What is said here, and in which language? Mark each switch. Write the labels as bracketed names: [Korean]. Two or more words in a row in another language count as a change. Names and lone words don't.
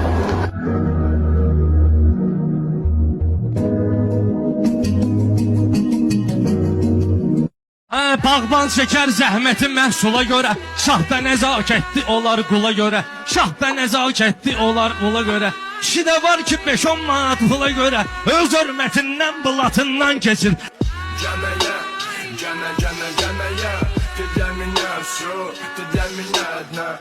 [Azerbaijani] Bağban çəkər zəhməti məhsula görə Şahda nəzakətli olar qula görə Şahda nəzakətli olar qula görə Kişi də var ki 5-10 manat pula görə Öz hörmətindən bılatından keçir Gəməyə, gəməyə [Russian] Ты для меня все, ты для меня одна